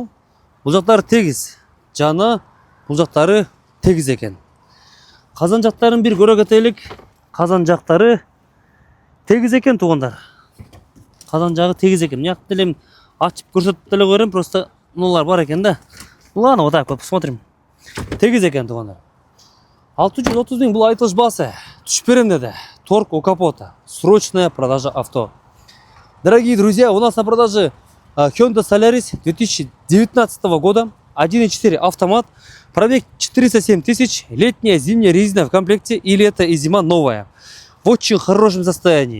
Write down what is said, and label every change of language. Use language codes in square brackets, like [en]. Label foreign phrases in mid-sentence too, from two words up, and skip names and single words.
[ky] Бул жактары тегиз. Жана бул жактары тегиз экен. Казан жактарын бир көрө кетелик. Казан жактары тегиз экен туугандар. Казан жагы тегиз экен. Мына деле ачып көрсөтүп деле коерм, просто нулар бар экен да. [ru] Ладно, вот так вот посмотрим. [ky] Тегиз экен туугандар. 630 000 бул айтылыш баасы. Түшүп берем деди. [ru] Торг у капота. Срочная продажа авто. Дорогие друзья, у нас на продаже Hyundai Solaris 2019 года. 1.4 автомат. Пробег 407 000. Летняя, зимняя резина в комплекте. И лето, и зима новая. В очень хорошем состоянии.